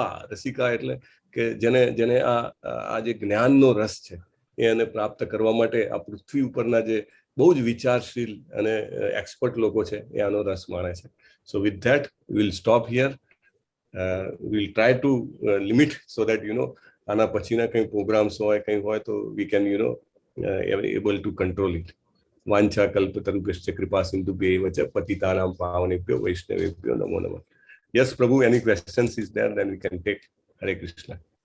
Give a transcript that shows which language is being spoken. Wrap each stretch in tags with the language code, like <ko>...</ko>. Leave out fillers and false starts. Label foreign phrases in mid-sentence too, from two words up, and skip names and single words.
<gu>રસિકા એટલે કે જેને આ જે જ્ઞાનનો રસ છે એને પ્રાપ્ત કરવા માટે આ પૃથ્વી ઉપરના જે બહુ જ વિચારશીલ અને એક્સપર્ટ લોકો છે એ આનો રસ માણે છે.</gu> <en>So with that we'll stop here. will try to limit so that</en> <gu>આના પછીના કંઈ પ્રોગ્રામ્સ હોય કંઈ હોય તો</gu> <en>we can able to control it.</en> <sa>વાંછા કલ્પતરુભ્યશ્ચ કૃપા સિંધુભ્યૈવ ચ પતિતાનાં પાવનેભ્યો વૈષ્ણવેભ્યો નમો નમઃ.</sa> <en>Yes Prabhu, any questions is there, then we can take.</en> <gu>હરે કૃષ્ણ.</gu>